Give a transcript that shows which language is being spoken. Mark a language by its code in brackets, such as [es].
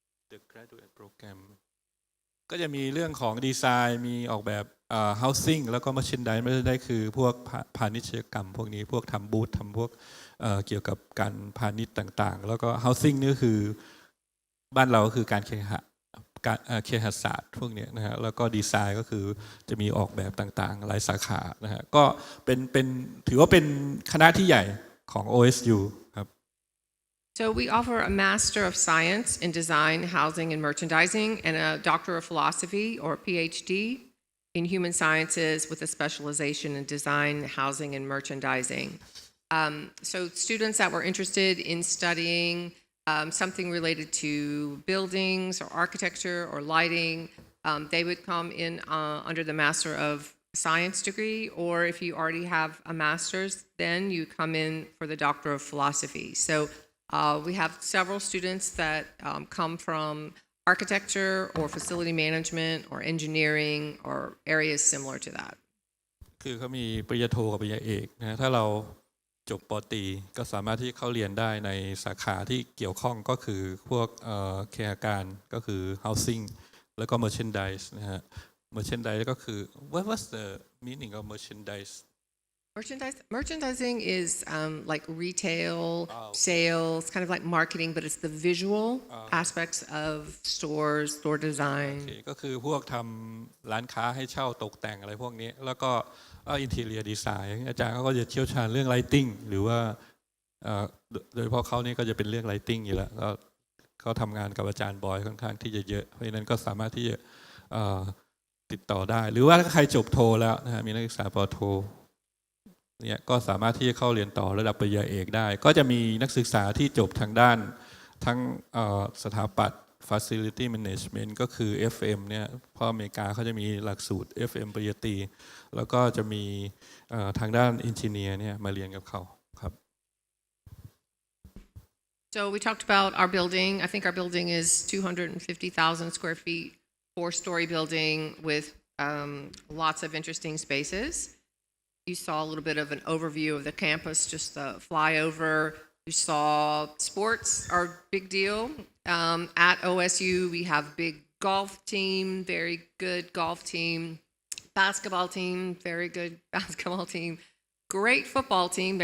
[en] The Graduate Program [th] ก็จะมีเรื่องของดีไซน์มีออกแบบhousing แล้วก็ merchandise ไม่ได้คือพวกพาณิชยกรรมพวกนี้พวกทำบูธทำพวกเกี่ยวกับการพาณิชย์ต่างๆแล้วก็ housing นี่ก็คือบ้านเราก็คือการเคหศาสตร์พวกนี้นะฮะแล้วก็ดีไซน์ก็คือจะมีออกแบบต่างๆหลายสาขานะฮะก็เป็นถือว่าเป็นคณะที่ใหญ่ของ OSU ครับ [en] So we offer a Master of Science in Design, Housing, and Merchandising, and a Doctor of Philosophy or Ph.D. in Human Sciences with a specialization in Design, Housing, and Merchandising. So students that were interested in studying something related to buildings or architecture or lighting, they would come in under the Master of Science degree, or if you already have a master's, then you come in for the Doctor of Philosophy. So we have several students that come from architecture or facility management or engineering or areas similar to that. [th] คือเขามีปริญญาโทกับปริญญาเอกนะถ้าเราจบป. ตรีก็สามารถที่เข้าเรียนได้ในสาขาที่เกี่ยวข้องก็คือพวกเคหการก็คือ housing แล้วก็ merchandise นะฮะ merchandise ก็คือ [en] what's the meaning of merchandise Merchandising is like retail, sales, kind of like marketing, but it's the visual aspects of stores, store design. [th] ก็คือพวกทำร้านค้าให้เช่าตกแต่งอะไรพวกนี้แล้วก็interior design อาจารย์เขาก็จะเชี่ยวชาญเรื่อง lighting หรือว่าโดยเฉพาะเขานี่ก็จะเป็นเรื่อง lighting อยู่แล้วเขาทำงานกับอาจารย์บอยค่อนข้างที่จะเยอะเพราะฉะนั้นก็สามารถที่จะติดต่อได้หรือว่าถ้าใครจบโทแล้วนะฮะมีนักศึกษาป. โทเนี่ยก็สามารถที่จะเข้าเรียนต่อระดับปริญญาเอกได้ก็จะมีนักศึกษาที่จบทางด้านทั้งสถาปัตย์ Facility Management ก็คือ FM เนี่ยเพราะอเมริกาเขาจะมีหลักสูตร FM ปริญญาตรีแล้วก็จะมีทางด้าน Engineer เนี่ยมาเรียนกับเขาครับ [en] So we talked about our building. I think our building is 250,000 square feet, 4-story building with lots of interesting spaces. You saw a little bit of an overview of the campus, just the flyover. You saw sports are a big deal. At OSU, we have big golf team, very good golf team, basketball team, very good basketball team, great football team.